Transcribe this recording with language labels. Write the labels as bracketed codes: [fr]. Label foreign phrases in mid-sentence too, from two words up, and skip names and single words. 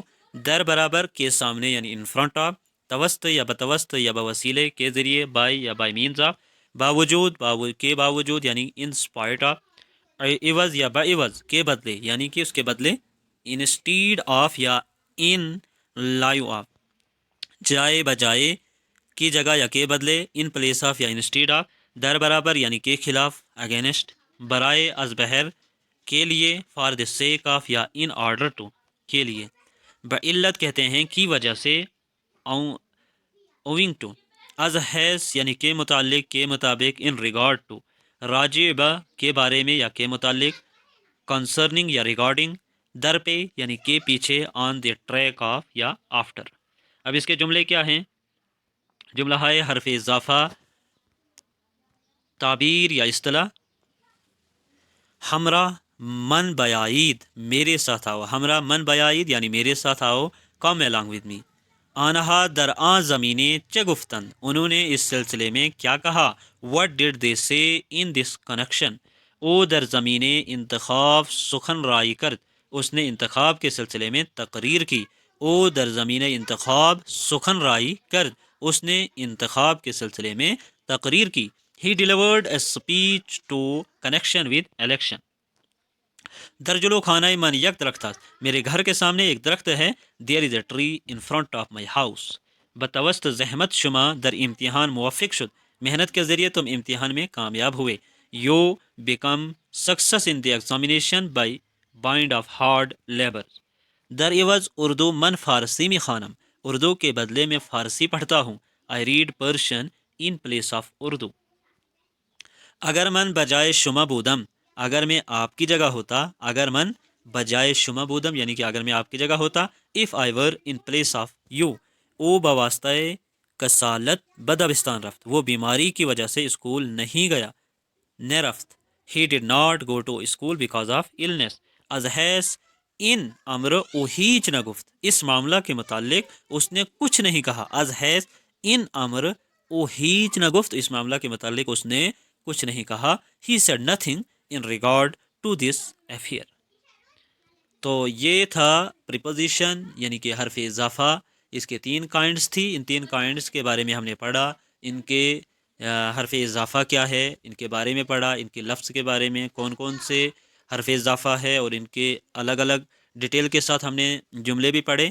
[fa] در برابر، [ur] کے سامنے یعنی [en] in front of۔ [fa] توسط یا بتوسط یا بوسیلے، [ur] کے ذریعے، by یا [en] by means of۔ [ur] باوجود، کے باوجود یعنی [en] in spite of۔ [fa] عوض یا بعوض، [ur] کے بدلے یعنی کہ اس کے بدلے، [en] instead of یا in lieu of۔ [fa] جائے بجائے، [ur] کی جگہ یا کے بدلے، [en] in place of یا instead of۔ [fa] در برابر [ur] یعنی کے خلاف، against۔ [fa] برائے از بہر، [ur] کے لیے، [en] for the sake of یا in order to، [ur] کے لیے۔ بعلت کہتے ہیں کی وجہ سے، [en] owing to۔ [fa] از حیث [ur] یعنی کے متعلق، کے مطابق، [en] in regard to۔ [fa] راجع بہ، [ur] کے بارے میں یا کے متعلق، concerning یا regarding۔ [fa] در پہ [ur] یعنی کے پیچھے، [en] on the track of یا after۔ [ur] اب اس کے جملے کیا ہیں؟ جملہ ہے حرف اضافہ تعبیر یا اصطلاح، [fa] ہمراہ من بیاید، [ur] میرے ساتھ آؤ۔ [fa] ہمراہ من بیاید [ur] یعنی میرے ساتھ آؤ، [en] come along with me۔ [fa] آنہا در آن زمینیں چه گفتند، [ur] انہوں نے اس سلسلے میں کیا کہا۔ [en] what did they say in this connection۔ [fa] او در زمینیں انتخاب سخن رائی کرد، [ur] اس نے انتخاب کے سلسلے میں تقریر کی۔ [fa] او در زمین انتخاب سخن رائی کرد، [ur] اس نے انتخاب کے سلسلے میں تقریر کی۔ [en] he delivered a speech to connection with election۔ [fa] در جلو خانہ من یک درخت است، [ur] میرے گھر کے سامنے ایک درخت ہے۔ [en] there is a tree in front of my house۔ [fa] بتوسط زحمت شما در امتحان موفق شد، [ur] محنت کے ذریعے تم امتحان میں کامیاب ہوئے۔ [en] you become success in the examination by bind of hard labor۔ [fa] در عوض اردو من فارسی میں خوانم، [ur] اردو کے بدلے میں فارسی پڑھتا ہوں۔ [en] I read Persian in place of Urdu. [fa] اگر من بجائے شما بودم، [ur] اگر میں آپ کی جگہ ہوتا، [fa] اگر من بجائے شما بودم [ur] یعنی کہ اگر میں آپ کی جگہ ہوتا، [en] if I were in place of you، [fa] او بواسطہ کسالت بدبستان رفت، [ur] وہ بیماری کی وجہ سے اسکول نہیں گیا، [fa] نہ رفت. [en] He did not go to school because of illness. [fa] از حیث ان امر او ہیچ نہ گفت، [ur] اس معاملہ کے متعلق اس نے کچھ نہیں کہا. [fa] از حیث ان امر او ہیچ نہ گفت، [ur] اس معاملہ کے متعلق اس نے کچھ نہیں کہا. [en] He said nothing in regard to this affair. [ur] تو یہ تھا پریپوزیشن یعنی کہ حرف اضافہ. اس کے 3 کائنڈس تھی، ان 3 کائنڈس کے بارے میں ہم نے پڑھا. ان کے حرف اضافہ کیا ہے ان کے بارے میں پڑھا، ان کے لفظ کے بارے میں کون کون سے حرف اضافہ ہے اور ان کے الگ الگ ڈیٹیل کے ساتھ ہم نے جملے بھی پڑھے.